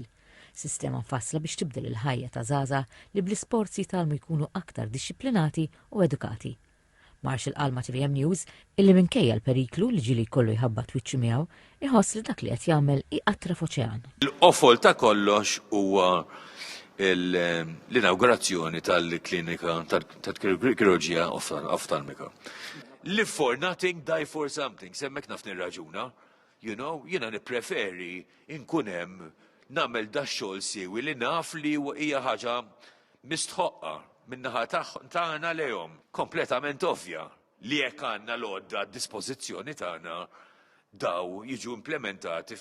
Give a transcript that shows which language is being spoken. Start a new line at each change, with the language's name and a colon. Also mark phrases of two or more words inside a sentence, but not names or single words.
Maltese: Sistema mfassla biex tibdel il-ħajja ta' żgħażagħ li bl-isports jitalmu jkunu aktar dixxiplinati u edukati. Marshall qalma TVM News illi minkejja l-periklu li ġili jkollu jħabbat wiċċu miegħu iħoss li dak li qed jagħmel iqattra f'oċean. L-qofol ta' kollox huwa l-inaugurazzjoni tal-klinika tal-kirurġija oftalmika.
English: Live for nothing, die for something.
Maltese: Semmek naf nirraġuna. Jiena nippreferi inkun hemm nagħmel dax-xogħol siewi li naf li hija ħaġa mistħoqqa min-naħa tagħna lejhom kompletament ovvja li jekk għandna l-għodda d-dispożizzjoni tagħna daw jiġu implementati.